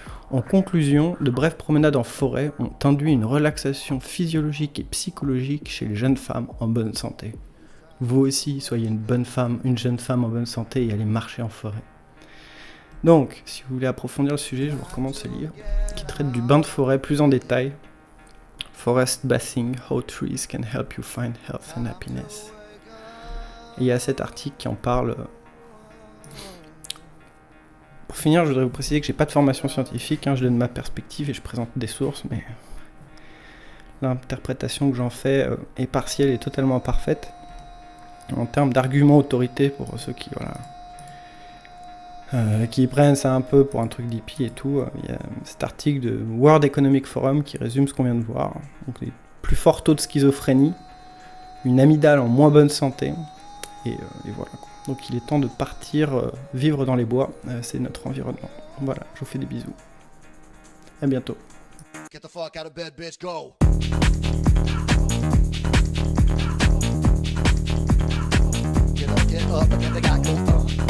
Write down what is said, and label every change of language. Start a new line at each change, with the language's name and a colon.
French: En conclusion, de brèves promenades en forêt ont induit une relaxation physiologique et psychologique chez les jeunes femmes en bonne santé. Vous aussi, soyez une jeune femme en bonne santé et allez marcher en forêt. Donc, si vous voulez approfondir le sujet, je vous recommande ce livre qui traite du bain de forêt plus en détail.
English: Forest Bathing, How Trees Can Help You Find Health and Happiness.
French: Et il y a cet article qui en parle. Pour finir, je voudrais vous préciser que j'ai pas de formation scientifique, je donne ma perspective et je présente des sources, mais l'interprétation que j'en fais est partielle et totalement imparfaite. En termes d'arguments autorité, pour ceux qui prennent ça un peu pour un truc d'hippie et tout, il y a cet article de World Economic Forum qui résume ce qu'on vient de voir. Donc les plus forts taux de schizophrénie, une amygdale en moins bonne santé, et voilà. Donc il est temps de partir vivre dans les bois, c'est notre environnement. Voilà, je vous fais des bisous. À bientôt.
English: Get the fuck out of bed, bitch, go. Get up, get the guy go on.